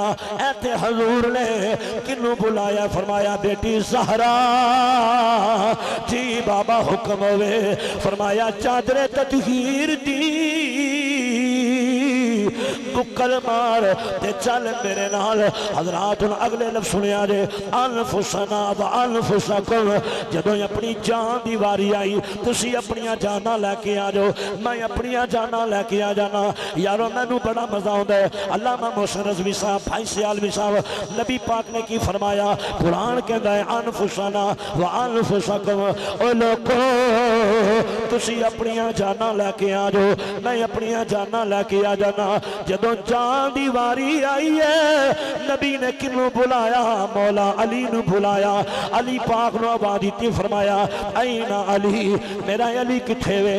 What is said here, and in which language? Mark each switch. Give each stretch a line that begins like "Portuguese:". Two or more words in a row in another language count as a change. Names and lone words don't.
Punjabi: ایتھے حضور نے کنہوں بلایا؟ فرمایا بیٹی زہرا جی بابا حکم ہووے، فرمایا چادر تطہیر دی بکل مار تے چل میرے نال. حضرات اگلے لفظ سنیا جے,
Arabic: أنفسنا وأنفسكم.
Punjabi: جدوں اپنی جان کی واری آئی، تسیں اپنیاں جاناں لے کے آ جاؤ، میں اپنیاں جاناں لے کے آ جانا. یارو مینوں بڑا مزا آتا ہے. علامہ محسن رضوی صاحب، بھائی سیالوی صاحب، نبی پاک نے کی فرمایا?
Urdu: قرآن کہتا ہے
Arabic: أنفسنا وأنفسكم.
Punjabi: او لوکو تسیں اپنیاں جاناں لے کے آ جاؤ، میں اپنیاں جاناں لے کے آ جانا. جدوں جان دی واری آئی ہے، نبی نے کنہوں بلایا? مولا علی نوں بلایا. علی پاک نوں آواز دی، فرمایا
Arabic: أين علي,
Punjabi: میرا علی کتھے اے?